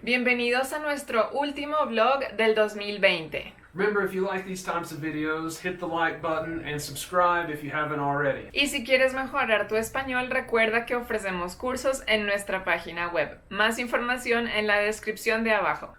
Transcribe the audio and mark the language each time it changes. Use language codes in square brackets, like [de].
[es] Bienvenidos a nuestro último vlog del 2020. [en] Remember, if you like these types of videos, hit the like button and subscribe if you haven't already. [es] Y si quieres mejorar tu español, recuerda que ofrecemos cursos en nuestra página web. Más información en la descripción de abajo.